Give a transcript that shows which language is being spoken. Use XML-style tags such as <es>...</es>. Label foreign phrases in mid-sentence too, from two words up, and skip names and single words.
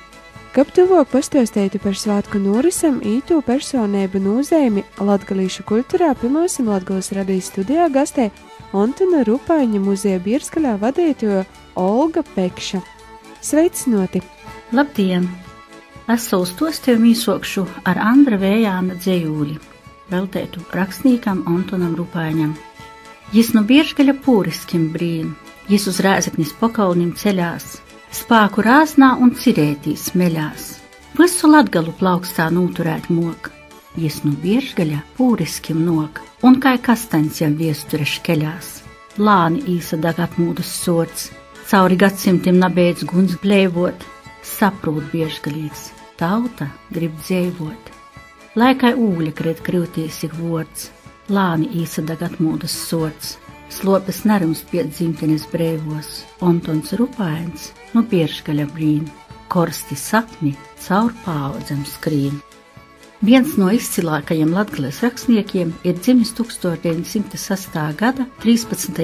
<ltg>Kab tuvāk pastāstītu par svātku norisam, īto personību nozīmi latgalīšu kultūrā pirmosim Latgales radijas studijā gastē Antona Rupaiņa muzeja Bierzgaļā vadītoja Olga Pekša. Sveicinoti! Labdien! Es savu stostiem īsokšu ar Andra Vējāna dzejūli, veltētu rakstniekam Antonam Rupaiņam. Jis no Bierzgaļa pūriskim brīn, jis uz Rēzeknis pakalnim ceļās, spāku rāznā un cirētī smeļās. Visu Latgalu plaukstā nūturēt mok, jis no Bierzgaļa pūriskim nok, un kai kastaņs jam viesture škeļās. Lāni īsadag apmūdus sorts, cauri gadsimtim nabeidz guns bleivot, saprūt Bierzgalīgs, tauta grib dzejvot. Laikai ūļa krit kryutīs ik vords, lāni īsadag atmūdas sorts, slopes nerums piet dzimtenes breivos, Antons Rupaiņs no Bierzgaļa brīn, korsti sapni caur paaudzem skrīn.</ltg> <lv>Viens no izcilākajiem Latgales rakstniekiem ir dzimis 1906. gada 13.</lv>